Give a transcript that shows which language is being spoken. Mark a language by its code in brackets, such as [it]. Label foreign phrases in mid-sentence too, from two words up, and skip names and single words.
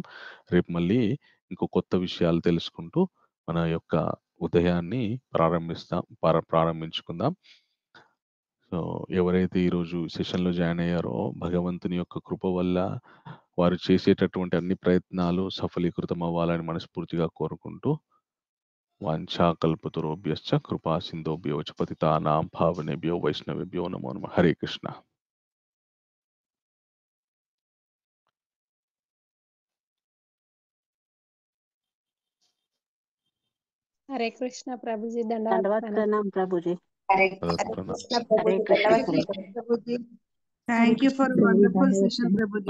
[te] రేపు మళ్ళీ ఇంకో కొత్త విషయాలు తెలుసుకుంటూ మన యొక్క ఉదయాన్ని ప్రారంభించుకుందాం. సో, ఎవరైతే ఈరోజు సెషన్‌లో జాయిన్ అయ్యారో భగవంతుని యొక్క కృప వల్ల వారు చేసేటటువంటి అన్ని ప్రయత్నాలు సఫలీకృతం అవ్వాలని మనస్ఫూర్తిగా కోరుకుంటూ [sa] వాంఛాకల్పతరుభ్యశ్చ కృపా సింధుభ్యో చ పతితానాం పావనేభ్యో వైష్ణవేభ్యో నమో నమః. [te] హరే కృష్ణ. హరే కృష్ణ ప్రభుజీ. దండవత్ ప్రణాం ప్రభుజీ. [en] thank you for wonderful session ప్రభుజీ.